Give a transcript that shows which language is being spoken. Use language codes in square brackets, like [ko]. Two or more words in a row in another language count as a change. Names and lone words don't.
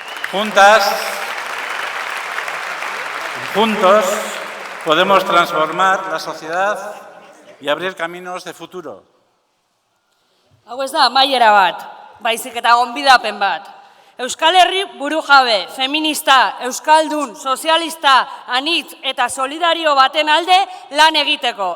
[es] Juntos podemos transformar la sociedad y abrir caminos de futuro. [eu] Hau ez da amaiera bat, baizik eta gonbidapen bat. Euskal Herri burujabe, feminista, euskaldun, sozialista, anitz eta solidario baten alde lan egiteko.